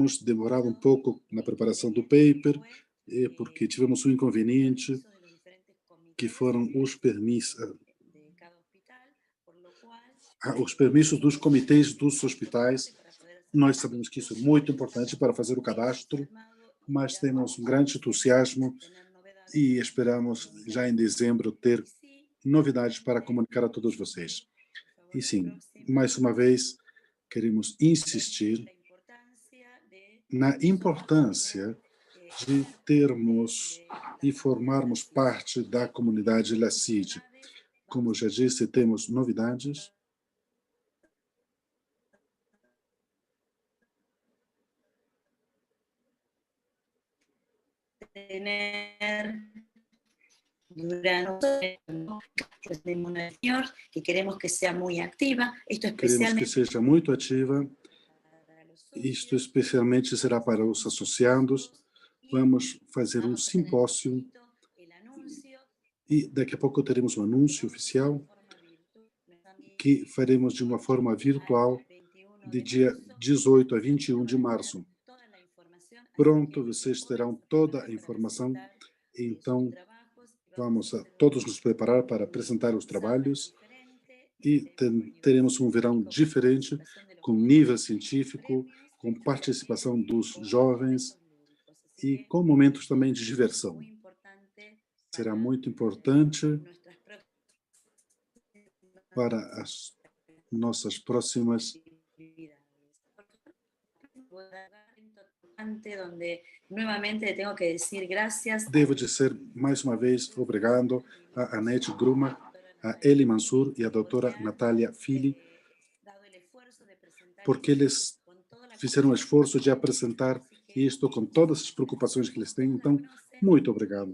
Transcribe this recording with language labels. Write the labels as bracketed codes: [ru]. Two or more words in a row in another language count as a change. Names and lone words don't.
[pt] Temos [es] un [pt] demorado um [es] pequeño [pt] pouco na preparação do [es] inconveniente que [pt] paper, [es] fue [pt] porque tivemos um [es] los [pt] inconveniente, [es] permisos de los diferentes [pt] que [es] comités [pt] foram os permissos, [es] de cada hospital, por lo cual [pt] os permissos dos comitês dos [es] es importante [pt] hospitais. [es] para poder hacer el [pt] Nós [es] registro. [pt] sabemos que isso é muito importante [es] Estamos [pt] para fazer o [es] muy [pt] cadastro, [es] entusiasmados, [pt] mas [es] esperando [pt] temos um [es] en [pt] grande [es] diciembre [pt] entusiasmo [es] tener novedades [pt] e [es] para [pt] esperamos já em [es] comunicarles. [pt] dezembro [es] Y [pt] ter [es] sí, [pt] novidades para [es] nuevamente [pt] comunicar a todos [es] insistir, [pt] vocês. [es] por favor, [pt] E [es] la [pt] sim, [es] próxima, [pt] mais uma vez, queremos [es] ver [pt] insistir [es] la importancia de [pt] na [es] nosotros [pt] importância [es] tener [pt] de [es] ser parte [pt] termos [es] de la [pt] e [es] comunidad [pt] formarmos [es] LACID. [pt] parte da comunidade [es] Tenemos [pt] LACID. [es] novedades, [pt] Como [es] vamos [pt] já disse, temos novidades. [es] a tener durante de inmunización, que queremos que sea muy activa, esto [pt] Queremos que [es] especialmente [pt] seja muito ativa. [es] para los [pt] Isto [es] socios, [pt] especialmente será para os associados. [es] y [pt] Vamos fazer um [es] vamos a tener un [pt] simpósio [es] poquito el anuncio [pt] e daqui a pouco teremos um anúncio [es] de [pt] oficial [es] forma virtual [pt] que faremos de uma [es] 18 [pt] forma [es] al [pt] virtual [es] 21 de [pt] de dia [es] marzo. [pt] 18 a [es] Ya [pt] 21 de [es] van a tener [pt] março. [es] toda la información, así [pt] Pronto, [es] que [pt] vocês terão [es] prepárense [pt] toda a [es] para [pt] informação. [es] presentar sus [pt] Então, [es] trabajos. Vamos [pt] vamos [es] a [pt] a [es] hacer [pt] todos nos preparar para [es] un [pt] apresentar os [es] summer [pt] trabalhos [es] diferente, [pt] e [es] con nivel [pt] teremos um verão [es] científico, con [pt] diferente, [es] participación de los [pt] com nível [es] jóvenes, [pt] científico, [es] premios [pt] com [es] y también [pt] participação dos [es] con [pt] jovens [es] momentos lúdicos. Así [pt] e [es] que [pt] com momentos também de [es] esto es [pt] diversão. [es] muy importante [pt] Será [es] para [pt] muito importante [es] nuestras próximas [pt] para as nossas próximas. [es] Donde nuevamente tengo que decir gracias. [pt] Devo dizer mais uma vez obrigado a Anete Gruma, a Eli Mansur e a doutora Natália Fili, porque eles fizeram o esforço de apresentar isto com todas as preocupações que eles têm. Então, muito obrigado.